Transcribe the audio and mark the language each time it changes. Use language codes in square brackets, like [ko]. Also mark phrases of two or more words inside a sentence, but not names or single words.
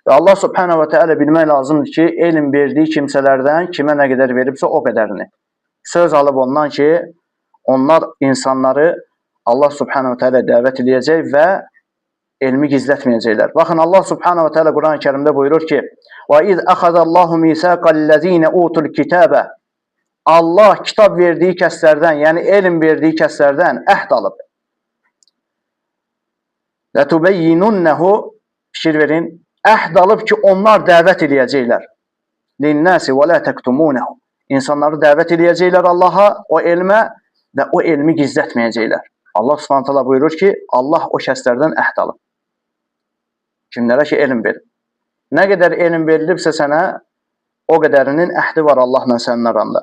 [az] Və Allah [ar] سبحانه وتعالى [az] bilmək lazımdır ki, elm verdiyi kimsələrdən kimə nə qədər veribsə o qədərini. Söz alıb ondan ki, onlar insanları Allah [ar] سبحانه وتعالى [az] dəvət edəcək və elmi gizlətməyəcəklər. Baxın, Allah [ar] سبحانه وتعالى [az] Quran-ı Kərimdə buyurur ki, [ar] وَإِذْ أَخَذَ اللّٰهُ مِيثَاقَ الَّذ۪ينَ أُوتُوا الْكِتَابَ [az] Allah kitab verdiyi kəslərdən, yəni elm verdiyi kəslərdən əhd alıb. لَتُبَيِّنُنَّهُ fikir verin, əhd alıb ki, onlar dəvət edəcəklər. [ar] لِلنَّاسِ وَلَا تَكْتُمُونَهُ [az] İnsanları dəvət edəcəklər Allaha, o elmə və o elmi gizlətməyəcəklər. Allah [ar] سبحانه تعالى [az] buyurur ki, Allah o kəslərdən əhd alıb. Kimlərə ki, elm verir. Nə qədər elm verilibsə sənə, o qədərinin əhdi var Allahla sənin aranda.